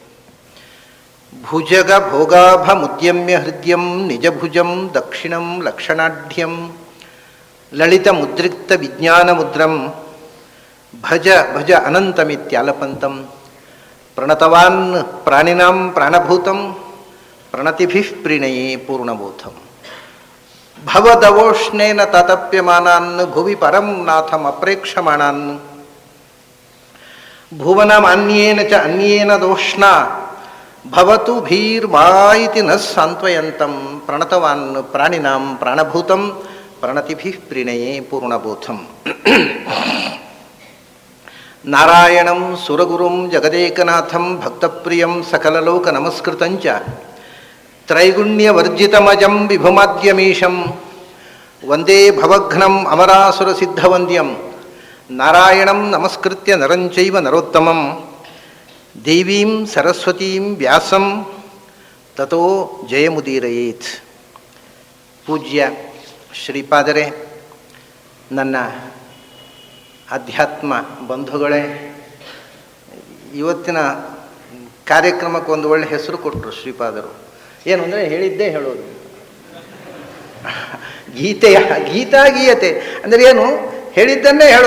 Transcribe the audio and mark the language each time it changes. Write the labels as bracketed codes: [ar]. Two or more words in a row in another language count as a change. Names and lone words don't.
[sa] ಭುಜಗ ಭೋಗಾಭಮುದ್ಯಮ್ಯ ಹೃದಯಂ ನಿಜಭುಜಂ ದಕ್ಷಿಣಂ ಲಕ್ಷಣಾಢ್ಯಂ ಲಲಿತ ಮುದ್ರಿಕ್ತ ವಿಜ್ಞಾನ ಮುದ್ರಂ ಭಜ ಭಜ ಅನಂತಮಿತ್ಯಾಲಪಂತಂ ಪ್ರಣತವಾನ್ ಪ್ರಾಣಿನಾಂ ಪ್ರಾಣಭೂತಂ ಪ್ರಣತಿಭಿಃ ಪ್ರೀಣಯೇ ಪೂರ್ಣಬೋಧಂ. ಭವದವೋಷ್ಣೇನ ತಾತಪ್ಯಮಾನಾನ್ ಭುವಿ ಪರಂ ನಾಥಂ ಅಪ್ರೇಕ್ಷಮಾಣಾನ್ ಭುವನಮಾನ್ಯೇನ ಚ ಅನ್ಯೇನ ದೋಷ್ಣ ಭವತು ಭೀರ್ಮಾ ಇತಿ ನ ಸಾಂತ್ವಯಂತಂ ಪ್ರಣತವಾನ್ ಪ್ರಾಣಿನಾಂ ಪ್ರಾಣಭೂತಂ ಪ್ರಣತಿಭಿಃ ಪ್ರೀಣಯೇ ಪೂರ್ಣಬೋಧಂ. ನಾರಾಯಣಂ ಸುರಗುರುಂ ಜಗದೇಕನಾಥಂ ಭಕ್ತಪ್ರಿಯಂ ಸಕಲಲೋಕ ನಮಸ್ಕೃತಂಚ ತ್ರೈಗುಣ್ಯವರ್ಜಿತಮಜಂ ವಿಭುಮಾದ್ಯಮೀಶಂ ವಂದೇ ಭವಘ್ನಂ ಅಮರಾಸುರಸಿದ್ಧವಂದ್ಯಂ. ನಾರಾಯಣಂ ನಮಸ್ಕೃತ್ಯ ನರಂಚೈವ ನರೋತ್ತಮಂ ದೇವೀಂ ಸರಸ್ವತೀಂ ವ್ಯಾಸಂ ತತೋ ಜಯಮುದೀರಯೇತ್. [kn] ಪೂಜ್ಯ ಶ್ರೀಪಾದರೇ, ನನ್ನ ಅಧ್ಯಾತ್ಮ ಬಂಧುಗಳೇ, ಇವತ್ತಿನ ಕಾರ್ಯಕ್ರಮಕ್ಕೆ ಒಂದು ಒಳ್ಳೆ ಹೆಸರು ಕೊಟ್ಟರು ಶ್ರೀಪಾದರು. ಏನು ಅಂದರೆ ಹೇಳಿದ್ದೇ ಹೇಳೋದು, ಗೀತಾಗೀಯತೆ ಅಂದರೆ ಏನು, ಹೇಳಿದ್ದನ್ನೇ ಹೇಳೋದು.